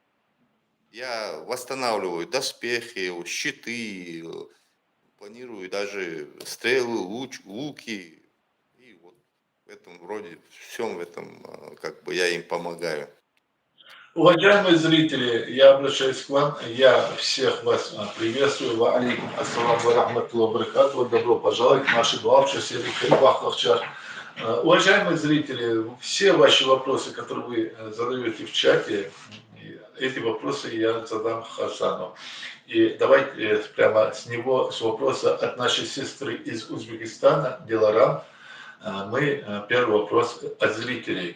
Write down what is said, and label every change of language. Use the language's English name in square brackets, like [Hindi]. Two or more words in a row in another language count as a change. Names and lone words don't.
[Russian] Я восстанавливаю доспехи, щиты, планирую даже стрелы, луки. И вот в этом роде, всем в этом, как бы я им помогаю. Уважаемые зрители, я обращаюсь к вам, я всех вас приветствую. [Arabic] وعليكم السلام ورحمة الله وبركاته. [Russian] Добро пожаловать в наши главшие серии Карабах-Лахчар. Уважаемые зрители, все ваши вопросы, которые вы задаете в чате, эти вопросы я задам Хасану. И давайте прямо с него, с вопроса от нашей сестры из Узбекистана, Диларам, мы первый вопрос от зрителей.